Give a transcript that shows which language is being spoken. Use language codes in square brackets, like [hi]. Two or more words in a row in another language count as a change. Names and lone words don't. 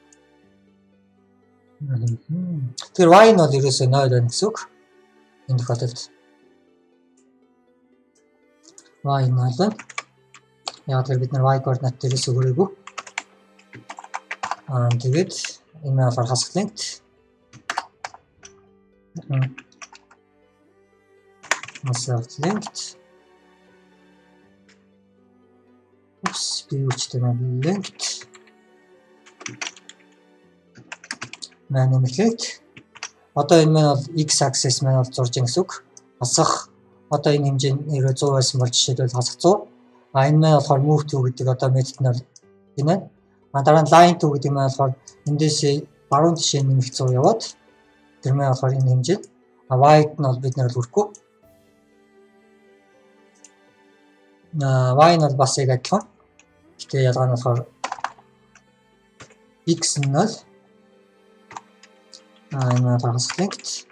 [mn] Тэгэхээр y нь бол ерөөсөө 0 байна гэсэн үг. Энэ тохиолдолд y нь 0 байна. Яг тэр бид нар y координат дээрээс өгөөрэй. Тэгээд энэ болохоор хасах length. Хасах length. Би length. Length. Одоо энэ маань бол [en] x axis [mn] маань бол зурж байгаа гэсэн үг. Хасах одоо энэ хэмжээ нэрээ 100 байсан бол жишээлбэл хасах 100. Энэ маань болохоор [en] move to [mn] гэдэг одоо метод нь бол энэ. Дараа нь [en] line to [mn] гэдэг нь болохоор эндээс баруун тишээ нэмэх 100 яваад тэр маань болохоор энэ хэмжээ. Y-д нь бол бид нар хүрхгүй. Y нь бол бас яг адилхан. Гэтэ ялгаа нь болохоор x нь бол энэ маань хасах length.